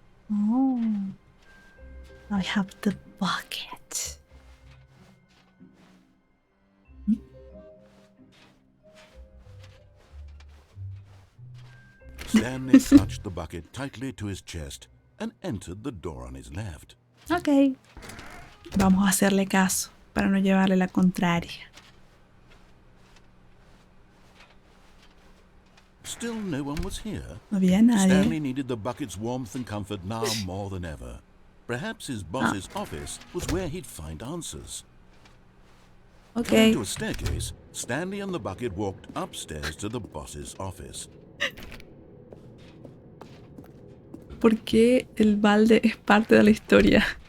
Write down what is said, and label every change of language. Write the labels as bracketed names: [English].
[English] Oh. I have the bucket. Stanley clutched the bucket tightly to his chest and entered the door on his left. Ok. [Spanish] Vamos a hacerle caso para no llevarle la contraria. [English] Still no one was here. [Spanish] No había nadie. [English] Stanley needed the bucket's warmth and comfort now more than ever. Perhaps his boss's office was where he'd find answers. Ok. Going to a staircase, Stanley and the bucket walked upstairs to the boss's office. [Spanish] ¿Por qué el balde es parte de la historia?